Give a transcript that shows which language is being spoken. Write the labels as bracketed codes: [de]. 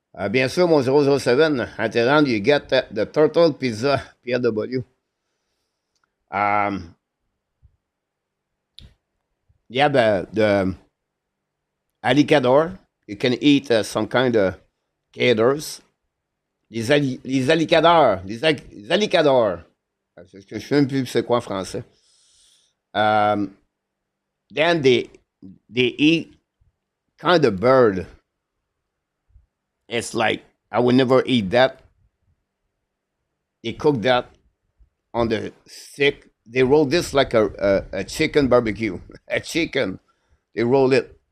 [fr] Bien sûr, mon [en] 007, at the end you get the Turtle Pizza PLW. Yeah, the alligator. You can eat some kind of gators. [fr] Les allicadors. Les allicadors. Je ne sais même plus c'est quoi en français. [en] Then they eat kind of bird. It's like, I would never eat that. They cook that on the stick. They roll this like a chicken barbecue. A chicken. They roll it.